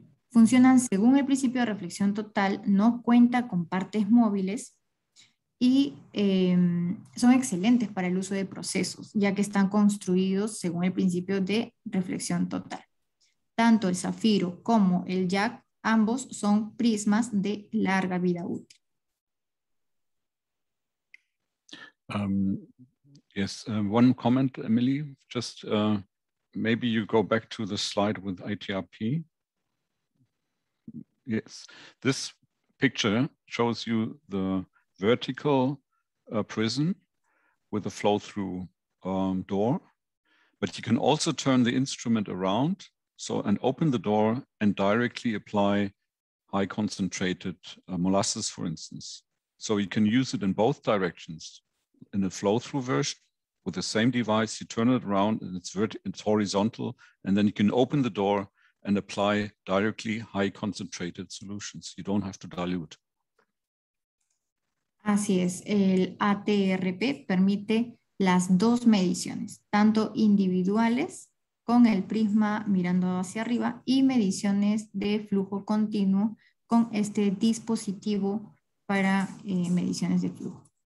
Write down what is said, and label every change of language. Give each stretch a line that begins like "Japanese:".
Spanish: Funcionan según el principio de reflexión total, no cuenta con partes móviles y son excelentes para el uso de procesos, ya que están construidos según el principio de reflexión total. Tanto el zafiro como el jack, ambos son prismas de larga vida útil.
English: Yes, one comment, Emily, just maybe you go back to the slide with ITRP. Yes, this picture shows you the vertical prism with a flow-through door, but you can also turn the instrument around and open the door and directly apply high concentrated molasses, for instance. So you can use it in both directions. In a flow-through version with the same device, you turn it around and it's horizontal, and then you can open the door and apply directly high concentrated solutions. You don't have to dilute.
Spanish: Así es, el ATRP permite las dos mediciones, tanto individuales con el prisma mirando hacia arriba y mediciones de flujo continuo con este dispositivo para mediciones de flujo.